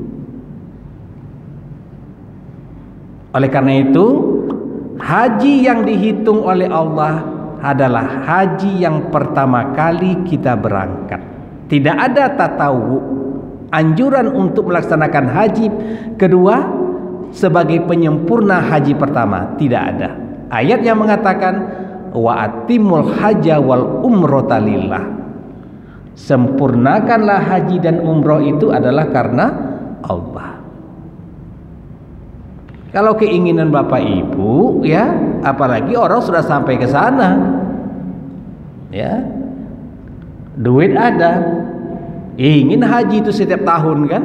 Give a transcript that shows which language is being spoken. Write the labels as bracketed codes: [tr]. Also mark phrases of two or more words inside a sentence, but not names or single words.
[id] Oleh karena itu, haji yang dihitung oleh Allah adalah haji yang pertama kali kita berangkat. Tidak ada tatawu, anjuran untuk melaksanakan haji kedua sebagai penyempurna haji pertama, tidak ada. Ayat yang mengatakan [ar] وأتموا الحج والعمرة لله. [id] Sempurnakanlah haji dan umroh itu adalah karena Allah. Kalau keinginan Bapak Ibu ya, apalagi orang sudah sampai ke sana, ya, duit ada, ingin haji itu setiap tahun kan?